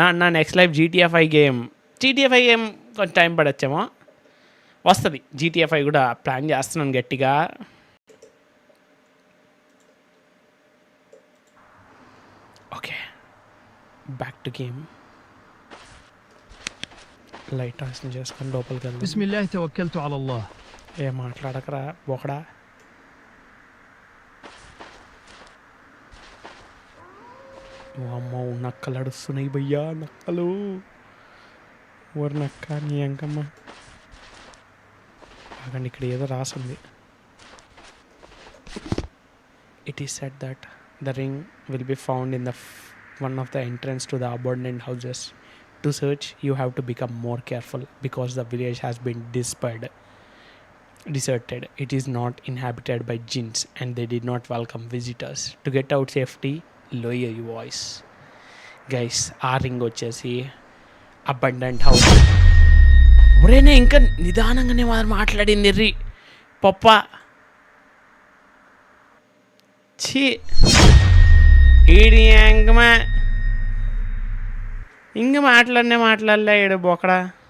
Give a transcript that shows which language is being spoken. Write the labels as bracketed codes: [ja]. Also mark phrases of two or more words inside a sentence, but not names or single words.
[te] అన్న [en] next life [te] GTA 5 గేమ్ కొంచెం టైం పడచ్చేమో, వస్తుంది. GTA 5 కూడా ప్లాన్ చేస్తున్నాను గట్టిగా. ఓకే, [en] back to game. [te] లైట్ ఆన్ చేసుకొని లోపలికి వెళ్దాం. [ar] بسم الله توكلت على الله. [te] ఏం మాట్లాడకరా బోకడా. అమ్మో, నక్కలు అడుస్తున్నాయి భయ్యా, నక్కలు. ఓరు నక్క నీ అంకమ్మ. ఆగండి, ఇక్కడ ఏదో రాసింది. [en] it is said that the ring will be found in one of the entrance to the abandoned houses. To search, you have to become more careful because the village has been deserted. It is not inhabited by jinns and they did not welcome visitors. To get out safety, lower your voice. Guys, [te] ఆ రింగ్ వచ్చేసి [en] abundant house. [te] ఒరేనే ఇంకా నిదానంగానే మాట్లాడింది రీ పప్ప. ఛీ, ఈడి ఇంక మాట్లాడలే ఈడు బొకడా.